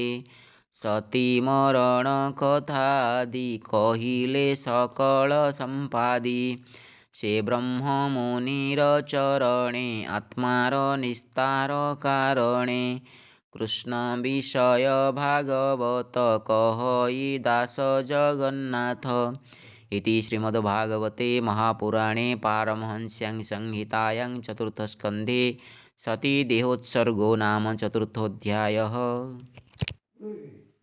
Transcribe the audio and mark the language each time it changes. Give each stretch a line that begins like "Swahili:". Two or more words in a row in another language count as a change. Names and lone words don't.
Odia: ସତୀ ମରଣ କଥା ଆଦି କହିଲେ ସକଳ ସମ୍ପାଦି ସେ ବ୍ରହ୍ମ ମୁନିର ଚରଣେ ଆତ୍ମାର ନିସ୍ତାର କାରଣେ କୃଷ୍ଣ ବିଷୟ ଭାଗବତ କହଇ ଦାସ ଜଗନ୍ନାଥ
Sanskrit: इति श्रीमद्भागवते महापुराणे पारमहंस्यां संहितायां चतुर्थस्कन्धे सतीदेहोत्सर्गो नाम चतुर्थोऽध्यायः।